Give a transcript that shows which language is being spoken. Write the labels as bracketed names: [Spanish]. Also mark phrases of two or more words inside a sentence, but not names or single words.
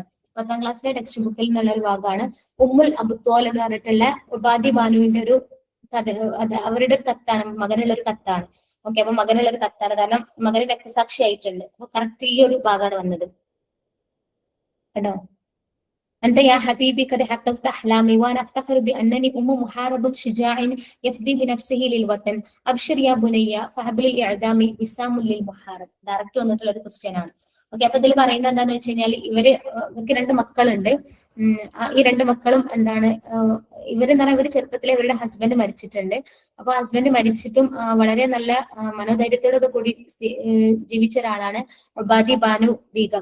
[Malayalam] 10ാം ക്ലാസ്സിലെ ടെക്സ്റ്റ് ബുക്കിൽ നിന്നുള്ള ഒരു ഭാഗമാണ്. ഉമ്മുൽ അബുത്തോൽ എന്ന് പറഞ്ഞിട്ടുള്ള ഉപാധി ബാനുവിന്റെ ഒരു കഥ. അത് അവരുടെ ഒരു കത്താണ്, മകനുള്ള ഒരു കത്താണ്. ഓക്കെ, അപ്പൊ മകനുള്ള ഒരു കത്താണ്, കാരണം മകന് രക്തസാക്ഷി ആയിട്ടുണ്ട്. അപ്പൊ കറക്റ്റ് ഈ ഒരു ഭാഗമാണ് വന്നത് കേട്ടോ. [Arabic] أنت يا حبيبي قد حققت أحلامي وأنا أفتخر بأنني أم محارب شجاع يفدي بنفسه للوطن أبشر يا بني فحبل الإعدام وسام للمحارب. [Malayalam] ഡയറക്റ്റ് വന്നിട്ടുള്ള ഒരു ക്വസ്റ്റ്യൻ ആണ്. ഓക്കെ, അപ്പൊ ഇതിൽ പറയുന്നത് എന്താന്ന് വെച്ച് കഴിഞ്ഞാൽ ഇവർക്ക് രണ്ട് മക്കളുണ്ട്. ഈ രണ്ട് മക്കളും എന്താണ്, ഇവരെന്താ പറയുക, ഇവര് ചെറുപ്പത്തിലെ ഇവരുടെ ഹസ്ബൻഡ് മരിച്ചിട്ടുണ്ട്. അപ്പൊ ഹസ്ബൻഡ് മരിച്ചിട്ടും വളരെ നല്ല മനോധൈര്യത്തോടെ കൂടി ജീവിച്ച ഒരാളാണ് ഉബാദി ബാനു ബീഗം.